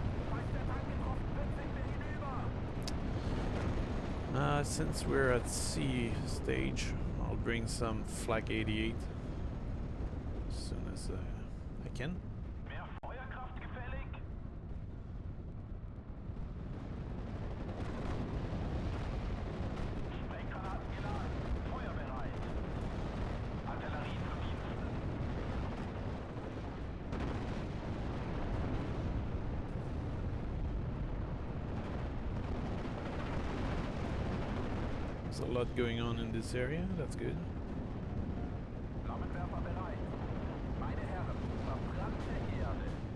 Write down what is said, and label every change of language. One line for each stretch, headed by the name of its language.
German: Falls der Tank getroffen wird, sind wir hinüber.
English: Since we're at sea stage, I'll bring some Flak 88 as soon as I can.
German: Mehr Feuerkraft gefällig? Sprenggranaten geladen. Feuerbereit. Artillerie zu Diensten.
English: There's a lot going on in this area, that's good.
German: Flammenwerfer bereit. Meine Herren, verbrannte Erde.